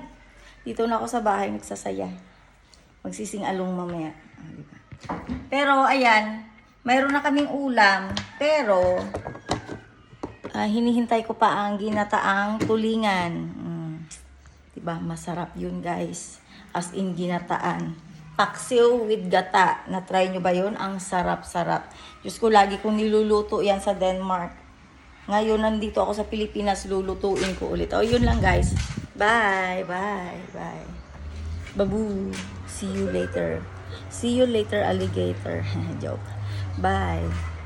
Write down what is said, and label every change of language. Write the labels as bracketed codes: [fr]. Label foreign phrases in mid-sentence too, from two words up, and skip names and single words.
[tl] Dito na ako sa bahay nagsasaya. Magsising-along mamaya. Diba? Pero ayan, mayroon na kaming ulam, pero hinihintay ko pa ang ginataang tulingan. Diba? Masarap yun guys. [en] As in [tl] ginataan. Paksiw with gata. Na-try nyo ba yun? Ang sarap-sarap. Diyos ko, lagi kong niluluto yan sa Denmark. Ngayon, nandito ako sa Pilipinas, lulutuin ko ulit. O, yun lang guys. Bye. Babu. [en] See you later, alligator. Joke. Bye.